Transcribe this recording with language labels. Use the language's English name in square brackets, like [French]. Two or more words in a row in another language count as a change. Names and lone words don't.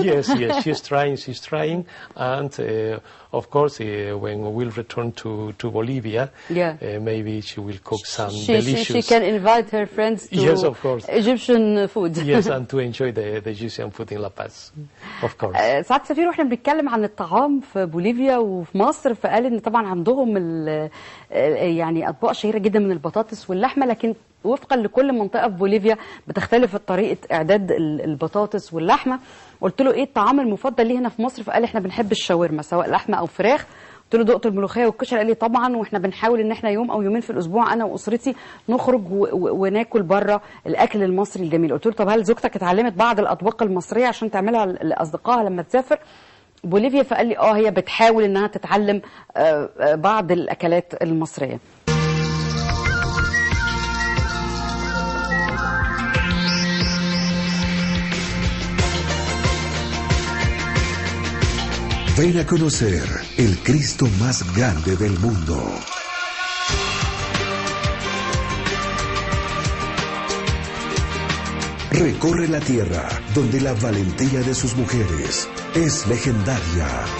[English] Yes, she's trying, and of course, when we'll return to Bolivia, maybe she will cook some delicious. She can invite her friends to yes, of course. Egyptian food. Yes, and to enjoy the Egyptian food in La Paz, of course. [Arabic] سعادة سفير، واحنا بنتكلم عن الطعام في بوليفيا وفي مصر، فقال ان طبعا عندهم يعني اطباق شهيره جدا من البطاطس واللحمه، لكن وفقا لكل منطقه في بوليفيا بتختلف طريقه اعداد البطاطس واللحمه. قلت له ايه الطعام المفضل ليه هنا في مصر؟ فقال احنا بنحب الشاورما سواء لحمه او فراخ. قلت له دقت الملوخيه والكشري؟ قال لي طبعا، واحنا بنحاول ان احنا يوم او يومين في الاسبوع انا واسرتي نخرج وناكل بره الاكل المصري الجميل. قلت له طب هل زوجتك اتعلمت بعض الاطباق المصريه عشان تعملها لاصدقائها لما تسافر بوليفيا؟ فقال لي هي بتحاول انها تتعلم بعض الاكلات المصريه. [Spanish] Ven a conocer el Cristo más grande del mundo. Recorre la tierra donde la valentía de sus mujeres es legendaria.